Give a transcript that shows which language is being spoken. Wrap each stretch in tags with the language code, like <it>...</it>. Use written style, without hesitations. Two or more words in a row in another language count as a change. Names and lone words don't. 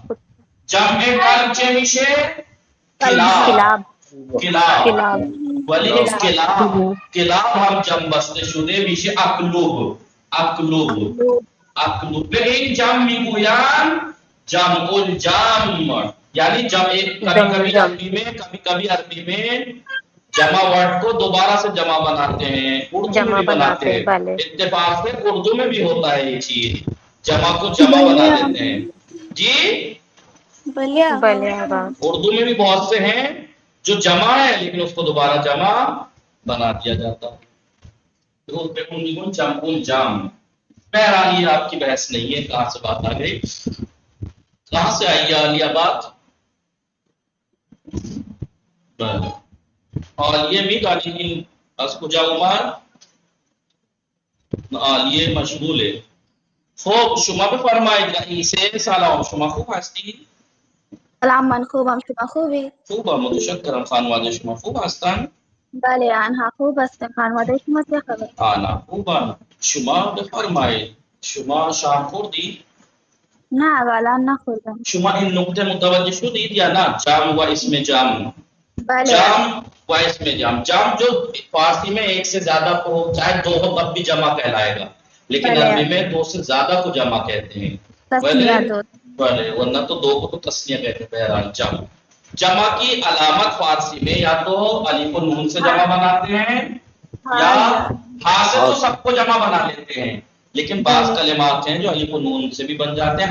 <fa>جمع قلب چه میشه؟ کلاب. ولی کلاب هم جمع بسته شده میشه اقلوب. به این جمع میگویند جمع الجمع</fa> <ur>یعنی جمع کبھی کبھی عربی میں جمع ورڈ کو دوبارہ سے جمع بناتے ہیں. اردو میں بھی بناتے ہیں. اتفاق سے اردو میں بھی ہوتا ہے یہ چیز جمع کو جمع بنا دیتے ہیں. جی اردو میں بھی بہت سے ہیں جو جمع ہے لیکن اس کو دوبارہ جمع بنا دیا جاتا ہے. جمع الجمع. بہرحال یہ آپ کی بحث نہیں ہے. کہاں سے بات آ گئی؟ کہاں سے آئی عالیہ بات؟ عالیہ بھی تعلیم</ur> <fa>از کجا</fa> <ur>عمر؟ عالیہ مشغول ہے.</ur> <fa>خوب شما بفرمایید رئیسه سلام. شما خوب هستی؟ سلام من خوبم. شما خوبی؟ خوبم متشکرم. خانواده شما خوب هستن؟ بله آنها خوب هستند. خانواده شما چه خبر؟ آنها خوبن. شما بفرمایید شما شام خوردید؟ نه والا نخوردم. شما این نکته متوجه شدید یا نه؟ جمع و اسم جمع. بله. جمع و اسم جمع.</fa> <ur>جمع جو فارسی میں ایک سے زیادہ کو چاہے دو ہو تب بھی جمع کہلائے گا لیکن عربی میں دو سے زیادہ کو جمع کہتے ہیں. بلے ورنہ تو دو کو تو تسنیہ کہتے ہیں. بہرحال جمع کی علامت فارسی میں یا تو الف و نون سے جمع بناتے ہیں یا ہاں سے تو سب کو جمع بنا لیتے ہیں لیکن بعض کلمات ہیں جو الف و نون سے بھی بن جاتے ہیں.</ur>